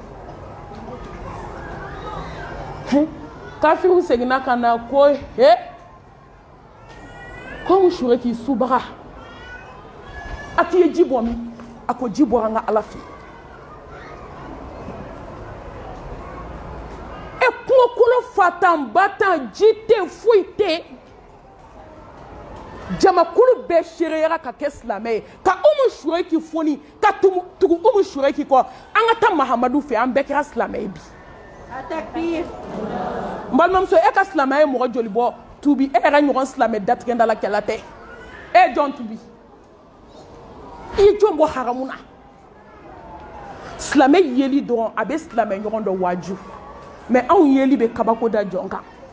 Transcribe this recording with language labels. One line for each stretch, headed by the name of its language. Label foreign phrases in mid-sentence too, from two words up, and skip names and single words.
Bambara: kafiriw seginna ka na ko he ko Umu Sureki subaga a k'i ye ji bɔ min a ko ji bɔra an ka ala fɛ e kungokolo fatan batan ji tɛ foyi tɛ jamakulu bɛɛ seereyara ka kɛ silamɛ ye ka Umu Sureki foni ka tugu Umu Sureki kɔ an ka taa Mahamadu fɛ an bɛɛ kɛra silamɛ ye bi n balimamuso e ka silamɛya ye mɔgɔ joli bɔ tubi e yɛrɛ ɲɔgɔn silamɛ datigɛnda la kɛla tɛ e ye jɔn tubi i ye jɔn bɔ haramu na silamɛ yeli dɔrɔn a bɛ silamɛ ɲɔgɔn dɔ waaju mɛ anw yeli bɛ kabako da jɔn kan